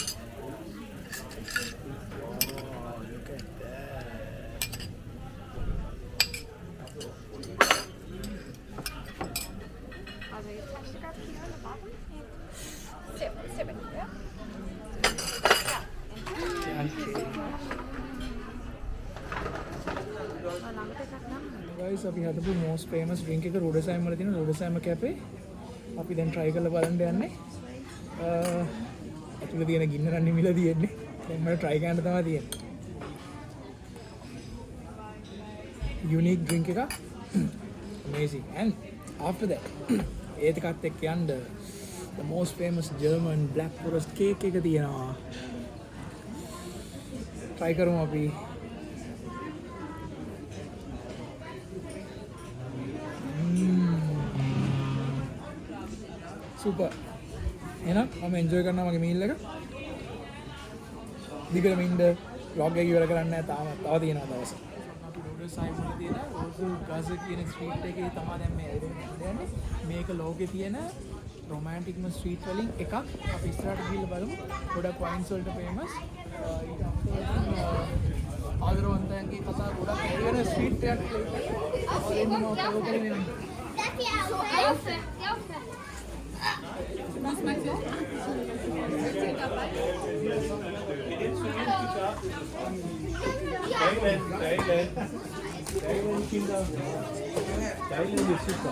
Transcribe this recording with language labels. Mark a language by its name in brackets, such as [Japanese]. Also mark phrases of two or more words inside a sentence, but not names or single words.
[English] Also you touch the cup here on the bottom and sip it, yeah? [Sinhala] guys අපි හදපු [English] most famous drink [Sinhala] එක Rudolsheim වල තියෙන Rudolsheim Cafe අපි දැන් try කරලා බලන්න යන්නේ. ඇතුළේ තියෙන ගින්න නම් නිමිලා තියෙන්නේ. දැන් මම try කරන්න තමයි තියෙන්නේ. [English] unique drink එක amazing and after that [Sinhala] ඒකත් එක්ක යන්න [English] the most famous German black forest cake [Sinhala] එක තියෙනවා. try කරමු අපි. super. එහෙනම් මම enjoy කරනවා මගේ meal එක. දිගටම ඉන්න vlog එක ඉවර කරන්න නැහැ තාම. තව තියෙනවා දවස්. අපි Rudolsheim වල තියෙන Rudolsheim කියන ස්ට්‍රීට් එකේ තමයි දැන් මේ යන්නේ. මේක ලෝකේ තියෙන romanticම ස්ට්‍රීට් වලින් එකක්. අපි ඉස්සරහට ගිහිල්ලා බලමු. ගොඩක් wines වලට famous. ඊට අමතරව ආදරවන්තයන්ගේ කතා ගොඩක් ඇහෙන ස්ට්‍රීට් එකක් කියලා. [German] Thailand ist super.